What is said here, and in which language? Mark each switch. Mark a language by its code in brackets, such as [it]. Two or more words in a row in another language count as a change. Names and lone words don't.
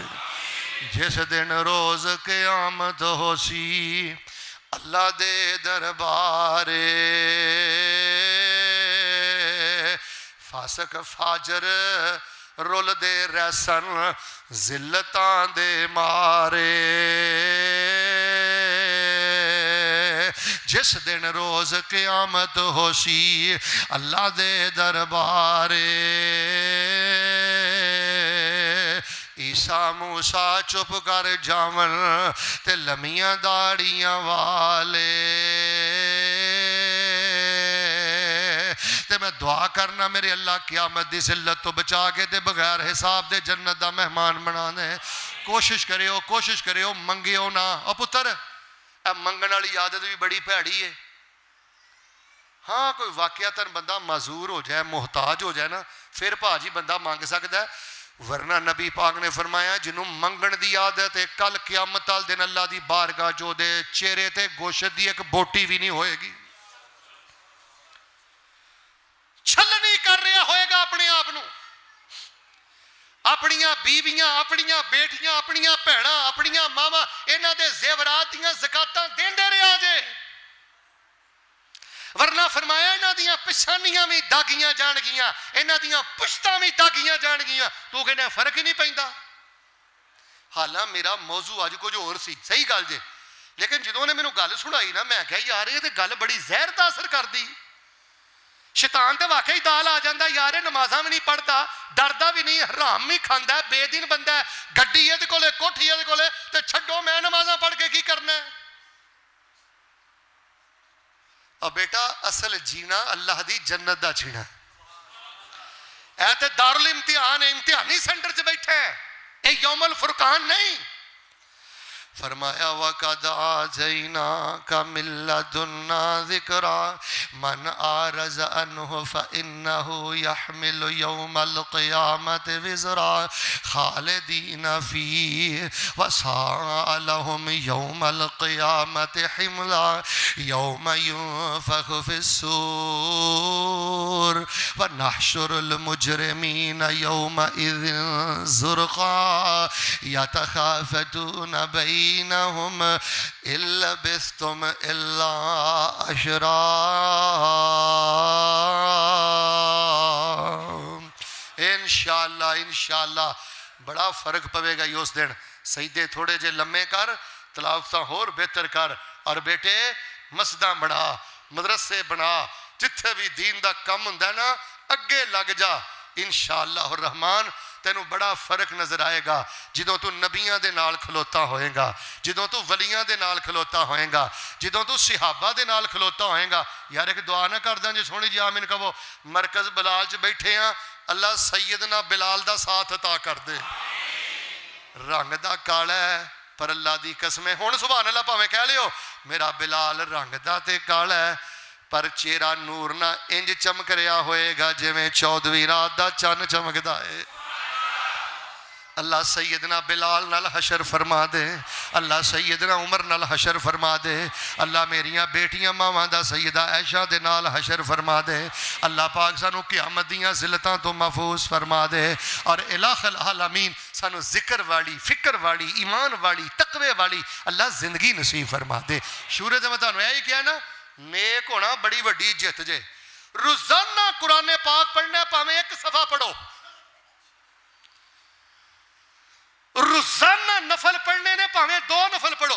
[pa] جس دن روز قیامت ہو سی اللہ دے دربارے، فاسق فاجر رول دے رسن ذلتاں دے مارے۔ جس دن روز قیامت ہو سی اللہ دے دربارے، عیسیٰ موسیٰ چپ کر جاون تے لمیاں داڑیاں والے۔ تے میں دعا کرنا میرے اللہ قیامت دی ذلت تو بچا کے تے بغیر حساب دے جنت دا مہمان بنا دے۔ کوشش کریو منگیو نہ. او پتر اے منگن والی عادت بھی بڑی بھیڑی ہے. ہاں کوئی واقعتاً بندہ معذور ہو جائے محتاج ہو جائے نا پھر بھاجی [ur] بندہ مانگ سکتا ہے, [pa] ورنہ نبی پاک نے فرمایا جنہوں منگن دی عادت ہے کل قیامت والے دن اللہ دی بارگاہ جو دے چہرے تے گوشت دی ایک بوٹی بھی نہیں ہوئے گی. چھلنی کر رہا ہوئے گا اپنے آپ نو, اپنیاں بیویاں, اپنیاں بیٹیاں, اپنیاں بھیناں, اپنیاں ماواں انہاں دے زیورات دیاں زکاتاں دیندے رہا جے, ورنہ فرمایا انہاں دیاں پچھانیاں بھی داگیاں جان گیاں, انہاں دیاں پشتاں بھی داگیاں جان گیاں. تو کہنا فرق ہی نہیں پیندا. حالاں میرا موضوع اج کچھ اور سی, صحیح گل جے, لیکن جدوں نے مینوں گل سنائی نا میں کہا یار یہ تے گل بڑی زہر دا اثر کردی. شیطان تے واقعی دال آ جاندا یار یہ نمازاں بھی نہیں پڑھدا, ڈردا بھی نہیں, حرام بھی کھاندا ہے, بے دین بندہ ہے, گڈی ادے کولے کوٹھی ادے کولے, تے چھڈو میں نمازاں پڑھ کے کی کرنا ہے. اور بیٹا اصل جینا اللہ دی جنت دا جینا. اے تے دارالامتحان ہے, امتحانی سینٹر چ بیٹھے ہیں, اے یوم الفرقان نہیں. فرمایا [ar] وَقَدْ آتَيْنَاكَ مِن لَّدُنَّا ذِكْرًا مَنْ أَعْرَضَ عَنْهُ فَإِنَّهُ يَحْمِلُ يَوْمَ الْقِيَامَةِ وِزْرًا خَالِدِينَ فِيهِ وَسَاءَ لَهُمْ يَوْمَ الْقِيَامَةِ حِمْلًا يَوْمَ يُنفَخُ فِي الصُّورِ وَنَحْشُرُ الْمُجْرِمِينَ يَوْمَئِذٍ زُرْقًا يَتَخَافَتُونَ بَيْنَهُمْ إِن لَّبِثْتُمْ إِلَّا عَشْرًا. [pa] انشاءاللہ بڑا فرق پوے گا اس دن. سجدے تھوڑے جے لمے کر, تلاوتاں ہور بہتر کر, اور بیٹے مسجداں بنا, مدرسے بنا, جتھے بھی دین دا کم ہوندا نا اگے لگ جا. انشاءاللہ الرحمن تینوں بڑا فرق نظر آئے گا جدوں تو نبیاں دے نال کھلوتا ہوئے گا, جدوں تو ولیاں دے نال کھلوتا ہوئے گا, جدوں تو صحابہ دے نال کھلوتا ہوئے گا. یار ایک دعا نہ کر دیں جی سونی جی آمین کہو. مرکز بلال چ بیٹھے ہیں, اللہ سیدنا بلال دا ساتھ عطا کر دے. رنگ دا کالا ہے پر اللہ دی قسمیں ہن سبحان اللہ پاویں کہہ لیو میرا بلال رنگ دا تے کالا ہے پر چہرہ نور نہ انج چمک رہا ہوئے گا جویں 14ویں رات دا چن چمکدا ہے. اللہ سیدنا بلال نال حشر فرما دے, اللہ سیدنا عمر نال حشر فرما دے, اللہ میریاں بیٹیاں ماواں دا سیدہ عائشہ دے نال حشر فرما دے. اللہ پاک سانو قیامت دیاں ذلتاں تو محفوظ فرما دے, اور الہ العالمین سانو ذکر والی, فکر والی, ایمان والی, تقوی والی اللہ زندگی نصیب فرما دے. شورے تے میں تانوں یہی کہا نا, نیک ہونا بڑی وڈی جت جے. روزانہ قرآن پاک پڑھنا, پاویں ایک صفحہ پڑھو, روزانہ نفل پڑھنے نے پاویں 2 نفل پڑھو.